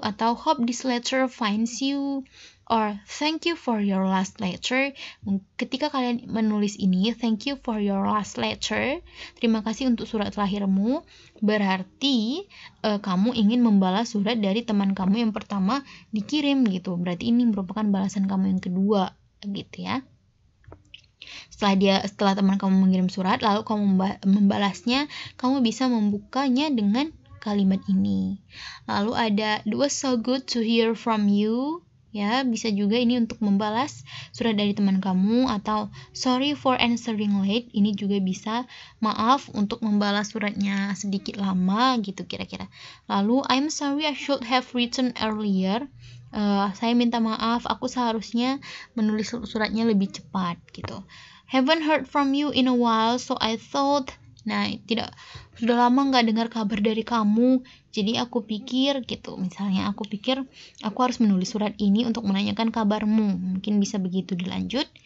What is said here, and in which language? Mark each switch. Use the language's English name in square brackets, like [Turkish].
[Indonesian] Atau [English] hope this letter finds you. Or thank you for your last letter. [Indonesian] Ketika kalian menulis ini, [English] thank you for your last letter, [Indonesian] terima kasih untuk surat terakhirmu, berarti kamu ingin membalas surat dari teman kamu yang pertama dikirim gitu. Berarti ini merupakan balasan kamu yang kedua gitu ya. Setelah teman kamu mengirim surat, lalu kamu membalasnya, kamu bisa membukanya dengan kalimat ini. Lalu ada, [English] it was so good to hear from you. [Indonesian] Ya, bisa juga ini untuk membalas surat dari teman kamu, atau [English] sorry for answering late. [Indonesian] Ini juga bisa, maaf untuk membalas suratnya sedikit lama gitu kira-kira. Lalu [English] I'm sorry I should have written earlier. [Indonesian] Saya minta maaf, aku seharusnya menulis suratnya lebih cepat gitu. [English] Haven't heard from you in a while, so I thought. [Indonesian] Nah, sudah lama nggak dengar kabar dari kamu, jadi aku pikir gitu. Misalnya aku pikir aku harus menulis surat ini untuk menanyakan kabarmu. Mungkin bisa begitu dilanjut.